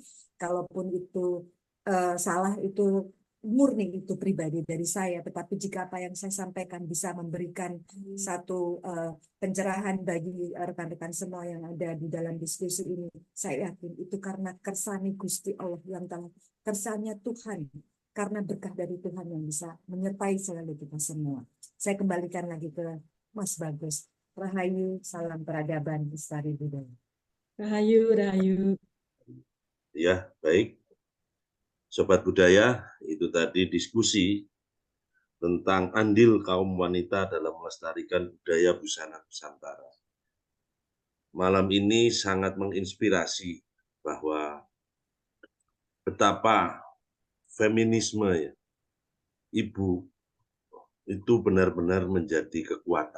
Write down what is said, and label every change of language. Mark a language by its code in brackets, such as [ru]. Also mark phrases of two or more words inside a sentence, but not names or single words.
[id] Kalaupun itu salah, itu murni itu pribadi dari saya, tetapi jika apa yang saya sampaikan bisa memberikan satu pencerahan bagi rekan-rekan semua yang ada di dalam diskusi ini, saya yakin itu karena [jv] kersani Gusti Allah [id] yang telah, kersanya Tuhan, karena berkah dari Tuhan yang bisa menyertai selalu kita semua. Saya kembalikan lagi ke Mas Bagus. Rahayu, salam peradaban, lestari budaya. Rahayu, rahayu. Ya, baik. Sobat Budaya, itu tadi diskusi tentang andil kaum wanita dalam melestarikan budaya busana Nusantara. Malam ini sangat menginspirasi bahwa betapa feminisme ya, ibu itu benar-benar menjadi kekuatan.